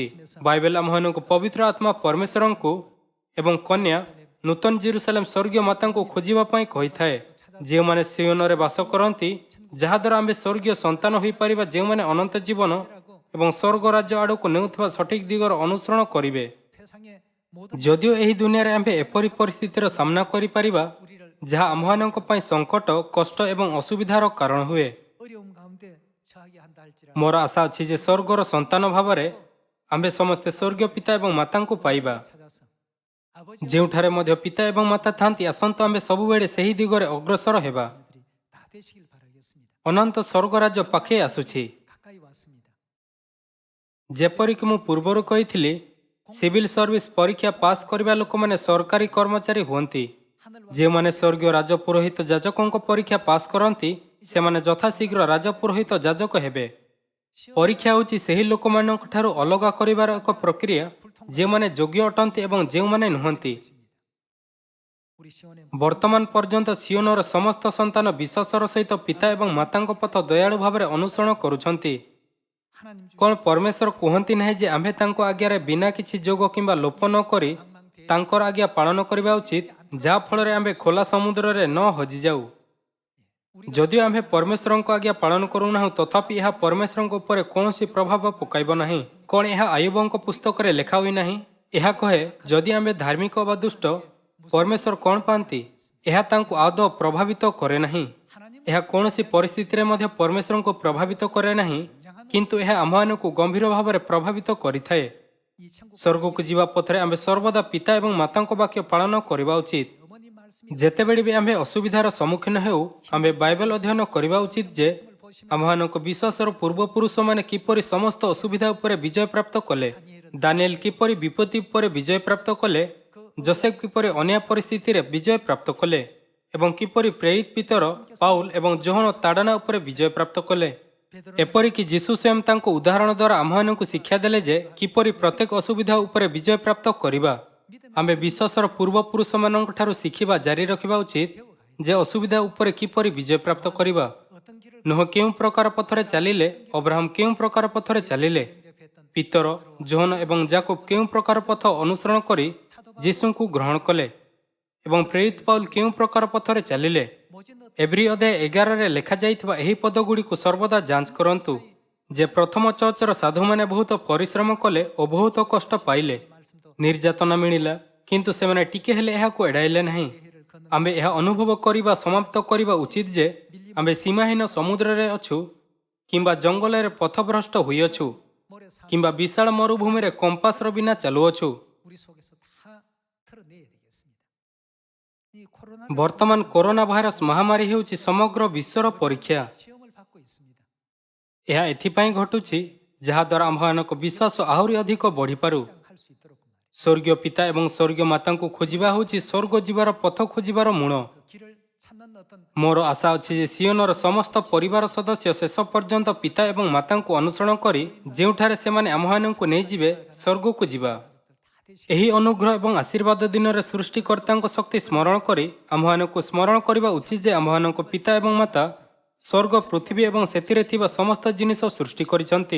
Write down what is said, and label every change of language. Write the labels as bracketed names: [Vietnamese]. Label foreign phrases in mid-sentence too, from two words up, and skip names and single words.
[Odia] ବାଇବେଲ ଆମ୍ଭମାନଙ୍କୁ ପବିତ୍ର ଆତ୍ମା ପରମେଶ୍ୱରଙ୍କୁ ଏବଂ କନ୍ୟା ନୂତନ ଜେରୁସାଲେମ ସ୍ୱର୍ଗୀୟ ମାତାଙ୍କୁ ଖୋଜିବା ପାଇଁ କହିଥାଏ। ଯେଉଁମାନେ ସିଓନରେ ବାସ କରନ୍ତି, ଯାହାଦ୍ୱାରା ଆମ୍ଭେ ସ୍ୱର୍ଗୀୟ ସନ୍ତାନ ହୋଇପାରିବା, ଯେଉଁମାନେ ଅନନ୍ତ ଜୀବନ ଏବଂ ସ୍ୱର୍ଗ ରାଜ୍ୟ ଆଡ଼କୁ ନେଉଥିବା ସଠିକ୍ ଦିଗର ଅନୁସରଣ କରିବେ। [Korean] 세상의 모든 [Odia] ଯଦିଓ ଏହି ଦୁନିଆରେ ଆମ୍ଭେ ଏପରି ପରିସ୍ଥିତିର ସାମ୍ନା କରିପାରିବା, ଯାହା ଆମ୍ଭମାନଙ୍କ ପାଇଁ ସଙ୍କଟ, କଷ୍ଟ ଏବଂ ଅସୁବିଧାର କାରଣ ହୁଏ। [Korean] 어려움 가운데 처하게 한다 할지라도 [Odia] ମୋର ଆଶା ଅଛି ଯେ ସ୍ୱର୍ଗର ସନ୍ତାନ ଭାବରେ ଆମ୍ଭେ ସମସ୍ତେ ସ୍ୱର୍ଗୀୟ ପିତା ଏବଂ ମାତାଙ୍କୁ ପାଇବା। [Korean] 찾아서 아버지 [Odia] ଯେଉଁଠାରେ ମଧ୍ୟ ପିତା ଏବଂ ମାତା ଥାନ୍ତି, ଆସନ୍ତୁ ଆମ୍ଭେ ସବୁବେଳେ ସେହି ଦିଗରେ ଅଗ୍ରସର ହେବା। [Korean] 들이 다 되시길 바라겠습니다. [Odia] ଅନନ୍ତ ସ୍ୱର୍ଗ ରାଜ୍ୟ ପାଖେଇ ଆସୁଛି। [Korean] 가까이 왔습니다. [Odia] ଯେପରିକି ମୁଁ ପୂର୍ବରୁ କହିଥିଲି, [English] civil service [Odia] ପରୀକ୍ଷା ପାସ୍ କରିବା ଲୋକମାନେ ସରକାରୀ କର୍ମଚାରୀ ହୁଅନ୍ତି। ଯେଉଁମାନେ ସ୍ୱର୍ଗୀୟ ରାଜପୁରୋହିତ ଯାଜକଙ୍କ ପରୀକ୍ଷା ପାସ୍ କରନ୍ତି, ସେମାନେ ଯଥାଶୀଘ୍ର ରାଜପୁରୋହିତ ଯାଜକ ହେବେ। ପରୀକ୍ଷା ହେଉଛି ସେହି ଲୋକମାନଙ୍କ ଠାରୁ ଅଲଗା କରିବାର ଏକ ପ୍ରକ୍ରିୟା, ଯେଉଁମାନେ ଯୋଗ୍ୟ ଅଟନ୍ତି ଏବଂ ଯେଉଁମାନେ ନୁହନ୍ତି। [Korean] 우리 시온의 [Odia] ବର୍ତ୍ତମାନ ପର୍ଯ୍ୟନ୍ତ ସିଓନର ସମସ୍ତ ସନ୍ତାନ ବିଶ୍ୱାସର ସହିତ ପିତା ଏବଂ ମାତାଙ୍କ ପଥ ଦୟାଳୁ ଭାବରେ ଅନୁସରଣ କରୁଛନ୍ତି। [Korean] 하나님 주 [Odia] କ'ଣ ପରମେଶ୍ୱର କୁହନ୍ତି ନାହିଁ ଯେ ଆମ୍ଭେ ତାଙ୍କ ଆଜ୍ଞାରେ ବିନା କିଛି ଯୋଗ କିମ୍ବା ଲୋପ ନ କରି ତାଙ୍କର ଆଜ୍ଞା ପାଳନ କରିବା ଉଚିତ, ଯାହା ଫଳରେ ଆମ୍ଭେ ଖୋଲା ସମୁଦ୍ରରେ ନ ହଜିଯାଉ? ଯଦିଓ ଆମ୍ଭେ ପରମେଶ୍ୱରଙ୍କ ଆଜ୍ଞା ପାଳନ କରୁନାହୁଁ ତଥାପି ଏହା ପରମେଶ୍ୱରଙ୍କ ଉପରେ କୌଣସି ପ୍ରଭାବ ପକାଇବ ନାହିଁ। କ'ଣ ଏହା ଆୟୁବଙ୍କ ପୁସ୍ତକରେ ଲେଖା ହୋଇନାହିଁ? ଏହା କହେ, ଯଦି ଆମ୍ଭେ ଧାର୍ମିକ ବା ଦୁଷ୍ଟ, ପରମେଶ୍ୱର କ'ଣ ପାଆନ୍ତି? ଏହା ତାଙ୍କୁ ଆଦୌ ପ୍ରଭାବିତ କରେ ନାହିଁ। ଏହା କୌଣସି ପରିସ୍ଥିତିରେ ମଧ୍ୟ ପରମେଶ୍ୱରଙ୍କୁ ପ୍ରଭାବିତ କରେ ନାହିଁ, କିନ୍ତୁ ଏହା ଆମ୍ଭମାନଙ୍କୁ ଗମ୍ଭୀର ଭାବରେ ପ୍ରଭାବିତ କରିଥାଏ। [Korean] 이 천국 [Odia] ସ୍ୱର୍ଗକୁ ଯିବା ପଥରେ ଆମ୍ଭେ ସର୍ବଦା ପିତା ଏବଂ ମାତାଙ୍କ ବାକ୍ୟ ପାଳନ କରିବା ଉଚିତ। [Korean] 어머니 말씀이 [Odia] ଯେତେବେଳେ ବି ଆମ୍ଭେ ଅସୁବିଧାର ସମ୍ମୁଖୀନ ହେଉ, ଆମ୍ଭେ ବାଇବେଲ ଅଧ୍ୟୟନ କରିବା ଉଚିତ ଯେ ଆମ୍ଭମାନଙ୍କ ବିଶ୍ୱାସର ପୂର୍ବପୁରୁଷମାନେ କିପରି ସମସ୍ତ ଅସୁବିଧା ଉପରେ ବିଜୟ ପ୍ରାପ୍ତ କଲେ, ଦାନିଏଲ କିପରି ବିପତ୍ତି ଉପରେ ବିଜୟ ପ୍ରାପ୍ତ କଲେ, ଯୋସେଫ କିପରି ଅନ୍ୟ ପରିସ୍ଥିତିରେ ବିଜୟ ପ୍ରାପ୍ତ କଲେ ଏବଂ କିପରି ପ୍ରେରିତ ପିତର ପାଉଲ ଏବଂ ଯୋହନ ତାଡ଼ନା ଉପରେ ବିଜୟ ପ୍ରାପ୍ତ କଲେ। ଏପରିକି ଯୀଶୁ ସ୍ୱୟଂ ତାଙ୍କ ଉଦାହରଣ ଦ୍ୱାରା ଆମ୍ଭମାନଙ୍କୁ ଶିକ୍ଷା ଦେଲେ ଯେ କିପରି ପ୍ରତ୍ୟେକ ଅସୁବିଧା ଉପରେ ବିଜୟ ପ୍ରାପ୍ତ କରିବା। ଆମ୍ଭେ ବିଶ୍ୱାସର ପୂର୍ବପୁରୁଷମାନଙ୍କ ଠାରୁ ଶିଖିବା ଜାରି ରଖିବା ଉଚିତ ଯେ ଅସୁବିଧା ଉପରେ କିପରି ବିଜୟ ପ୍ରାପ୍ତ କରିବା। [Korean] 어떤 길을 [Odia] ନୁହ କେଉଁ ପ୍ରକାର ପଥରେ ଚାଲିଲେ, ଅବ୍ରାହମ କେଉଁ ପ୍ରକାର ପଥରେ ଚାଲିଲେ, ପିତର ଯୋହନ ଏବଂ ଯାକୋବ କେଉଁ ପ୍ରକାର ପଥ ଅନୁସରଣ କରି ଯୀଶୁଙ୍କୁ ଗ୍ରହଣ କଲେ ଏବଂ ପ୍ରେରିତ ପାଉଲ କେଉଁ ପ୍ରକାର ପଥରେ ଚାଲିଲେ। [Korean] 모진 [Odia] ଏବ୍ରୀ ଅଧ୍ୟାୟ 11ରେ ଲେଖାଯାଇଥିବା ଏହି ପଦଗୁଡ଼ିକୁ ସର୍ବଦା ଯାଞ୍ଚ କରନ୍ତୁ ଯେ ପ୍ରଥମ ଚର୍ଚ୍ଚର ସାଧୁମାନେ ବହୁତ ପରିଶ୍ରମ କଲେ ଓ ବହୁତ କଷ୍ଟ ପାଇଲେ, ନିର୍ଯାତନା ମିଳିଲା, କିନ୍ତୁ ସେମାନେ ଟିକେ ହେଲେ ଏହାକୁ ଏଡ଼ାଇଲେ ନାହିଁ। ଆମ୍ଭେ ଏହା ଅନୁଭବ କରିବା ସମାପ୍ତ କରିବା ଉଚିତ ଯେ ଆମ୍ଭେ ସୀମାହୀନ ସମୁଦ୍ରରେ ଅଛୁ କିମ୍ବା ଜଙ୍ଗଲରେ ପଥଭ୍ରଷ୍ଟ ହୋଇଅଛୁ [Korean] 모래 사 [Odia] କିମ୍ବା ବିଶାଳ ମରୁଭୂମିରେ କମ୍ପାସର ବିନା ଚାଲୁଅଛୁ। [Korean] 우리 속에서 다 털어내야 되겠습니다. 이 코로나 [Odia] ବର୍ତ୍ତମାନ କରୋନା ଭାଇରସ ମହାମାରୀ ହେଉଛି ସମଗ୍ର ବିଶ୍ୱର ପରୀକ୍ଷା। [Korean] 시험을 받고 있습니다. [Odia] ଏହା ଏଥିପାଇଁ ଘଟୁଛି ଯାହାଦ୍ୱାରା ଆମ୍ଭମାନଙ୍କ ବିଶ୍ୱାସ ଆହୁରି ଅଧିକ ବଢ଼ିପାରୁ। [Korean] 할 수 있도록 말이에요. [Odia] ସ୍ୱର୍ଗୀୟ ପିତା ଏବଂ ସ୍ୱର୍ଗୀୟ ମାତାଙ୍କୁ ଖୋଜିବା ହେଉଛି ସ୍ୱର୍ଗ ଯିବାର ପଥ ଖୋଜିବାର ମୂଳ। [Korean] 그 길을 찾는 어떤 [Odia] ମୋର ଆଶା ଅଛି ଯେ ସିଓନର ସମସ୍ତ ପରିବାର ସଦସ୍ୟ ଶେଷ ପର୍ଯ୍ୟନ୍ତ ପିତା ଏବଂ ମାତାଙ୍କୁ ଅନୁସରଣ କରି ଯେଉଁଠାରେ ସେମାନେ ଆମ୍ଭମାନଙ୍କୁ ନେଇଯିବେ ସ୍ୱର୍ଗକୁ ଯିବା। ଏହି ଅନୁଗ୍ରହ ଏବଂ ଆଶୀର୍ବାଦ ଦିନରେ ସୃଷ୍ଟିକର୍ତ୍ତାଙ୍କ ଶକ୍ତି ସ୍ମରଣ କରି ଆମ୍ଭମାନଙ୍କୁ ସ୍ମରଣ କରିବା ଉଚିତ ଯେ ଆମ୍ଭମାନଙ୍କ ପିତା ଏବଂ ମାତା ସ୍ୱର୍ଗ, ପୃଥିବୀ ଏବଂ ସେଥିରେ ଥିବା ସମସ୍ତ ଜିନିଷ ସୃଷ୍ଟି କରିଛନ୍ତି।